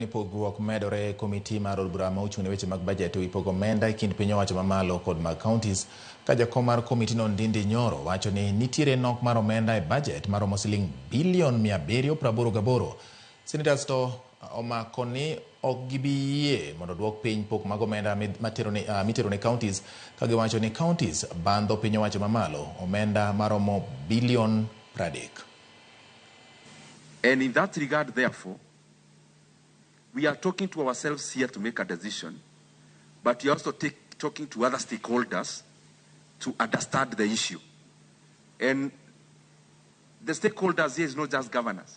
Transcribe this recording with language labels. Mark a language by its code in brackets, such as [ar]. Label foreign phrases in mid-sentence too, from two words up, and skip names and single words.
[luo] Pogruok medore komiti mar od bura ma ochung' ne weche mag budget ipogo omenda e kind piny owacho mamalo kod mag kauntis ka jakom mar komiti no Ndindi Nyoro wacho ni nitiere nok mar omenda e budget maromo siling bilion 788. Senetas to omako ni okgibiye mondo duok piny pok mag omenda mitero ne kauntis ka giwacho ni kauntis bandho piny owacho mamalo omenda maromo bilion 30. [en] And in that regard, therefore, we are talking to ourselves here to make a decision, but we are also talking to other stakeholders to understand the issue. And the stakeholders here is not just governors.